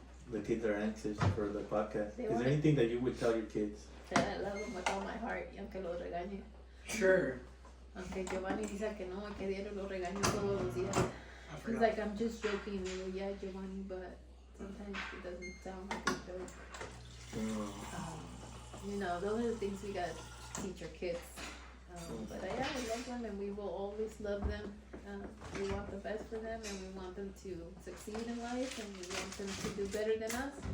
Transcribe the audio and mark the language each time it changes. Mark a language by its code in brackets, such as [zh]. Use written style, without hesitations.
[en] The kids are anxious for the podcast. They Is want there it. anything that you would tell your kids? That I love him with all my heart, [es] y aunque lo regañe. [en] Sure. [es] Aunque Giovanni dice que no, que diario lo regaño todos los días. [en] He's like, I'm just joking. I go, yeah, Giovanni, but sometimes it doesn't sound like a joke. You know, those are the things we gotta teach our kids. But yeah, we love them and we will always love them. We want the best for them and we want them to succeed in life and we want them to do better than us.